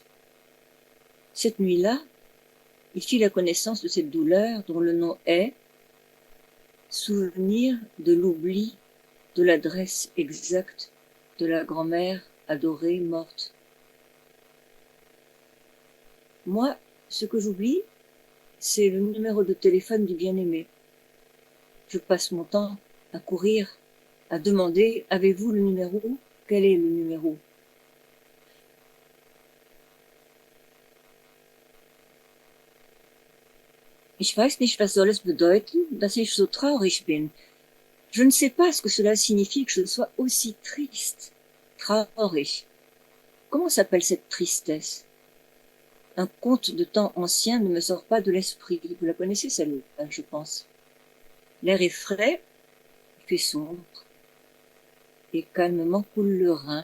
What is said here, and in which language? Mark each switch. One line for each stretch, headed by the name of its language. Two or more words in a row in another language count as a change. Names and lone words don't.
French: Cette nuit-là, il fit la connaissance de cette douleur dont le nom est souvenir de l'oubli de l'adresse exacte de la grand-mère adorée morte. Moi, ce que j'oublie, c'est le numéro de téléphone du bien-aimé. je passe mon temps à courir, à demander « Avez-vous le numéro? Quel est le numéro ?»
German: Ich weiß nicht, was soll es bedeuten, dass ich so traurig bin.
French: Je ne sais pas ce que cela signifie que je sois aussi triste. Traurig. Comment s'appelle cette tristesse? Un conte de temps ancien ne me sort pas de l'esprit. Vous la connaissez celle-là, je pense. L'air est frais, il fait sombre, et calmement coule le Rhin.